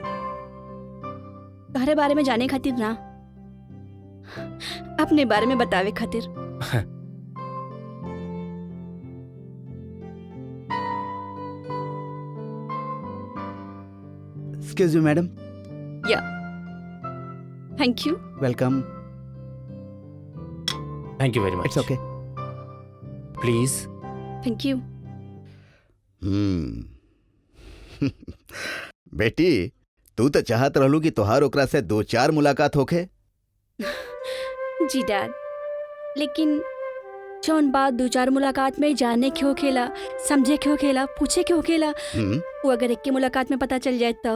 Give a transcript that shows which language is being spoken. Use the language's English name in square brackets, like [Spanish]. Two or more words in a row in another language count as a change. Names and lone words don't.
[Bhojpuri] तोहरे बारे में जाने खातिर ना, अपने बारे में बतावे खातिर। [English] Excuse me madam. Yeah, Thank you. Welcome. Thank you very much. It's okay. Please. Thank you. [Bhojpuri] बेटी, तू तो चाहत रहलू कि तोहार ओकरा से 2-4 मुलाकात होखे। जी डैड, लेकिन जौन बात 2-4 मुलाकात में जानने क्यों खेला, समझे क्यों खेला, पूछे क्यों खेला, वो अगर एक की मुलाकात में पता चल जाए तो?